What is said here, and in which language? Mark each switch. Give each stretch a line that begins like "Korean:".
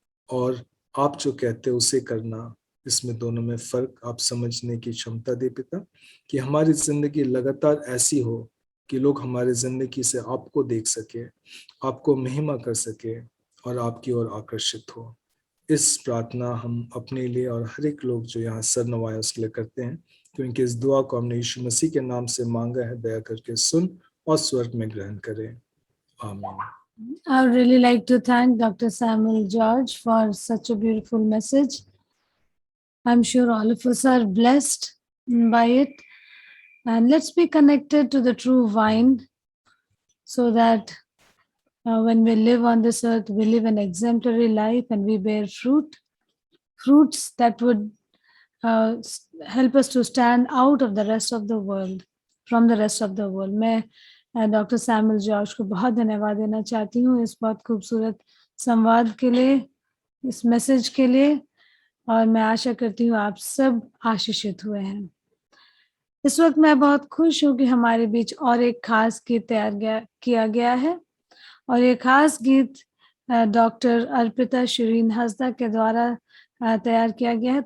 Hindi: और आप जो कहते हैं उसे करना, इसमें दोनों में फर्क आप समझने की क्षमता दे पिता, कि हमारी जिंदगी लगातार ऐसी हो कि लोग हमारे जिंदगी से आपको देख सके, आपको महिमा कर सके और आपकी ओर आकर्षित हो। इस प्रार्थना हम अपने लिए और हर एक लोग जो यहाँ सर नवाए उसके लिए करते हैं, क्योंकि इस दुआ को हमने यीशु मसीह के नाम से मांगा है, दया करके सुन और स्वर्ग में ग्रहण करें। आमीन।
English: I would really like to thank Dr. Samuel George for such a beautiful message. I'm sure all of us are blessed by it. And let's be connected to the true vine so that when we live on this earth, we live an exemplary life and we bear fruits that would help us to stand out of the rest of the world, from the rest of the world.
Hindi: मैं doctor Samuel George को बहुत धन्यवाद देना चाहती हूँ इस बहुत खूबसूरत संवाद के लिए, इस मैसेज के लिए, और मैं आशा करती हूँ आप सब आशीषित हुए हैं। इस वक्त मैं बहुत खुश हूँ कि हमारे बीच और एक खास गीत किया गया है, और ये खास गीत डॉक्टर अर्पिता शिरीन हंसदा के द्वारा तैयार किया गया है।